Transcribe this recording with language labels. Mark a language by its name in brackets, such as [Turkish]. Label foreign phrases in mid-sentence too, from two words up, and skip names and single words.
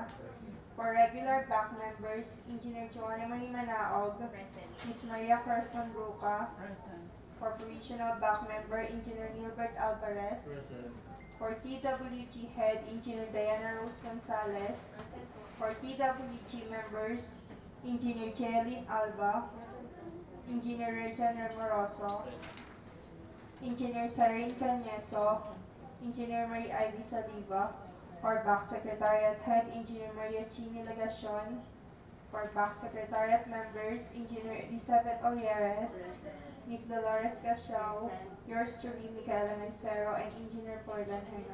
[English] For regular back members, Engineer Joanna Marie Manaog. Present. Ms. Maria Carson Roca. Present. For provisional back member, Engineer Nilbert Alvarez. Present. For TWG Head, Engineer Diana Rose Gonzalez. For TWG members, Engineer Jelyn Alba, Engineer Rejan Remoroso, Engineer Sarin Cañeso, Engineer Marie Ivy Saliva. For Back Secretariat Head, Engineer Maria Chini Legacion. For Back Secretariat members, Engineer Elizabeth Olieres, Ms. Dolores Casiao, yours truly, Micaela Mencero, and Engineer Forlan Herno.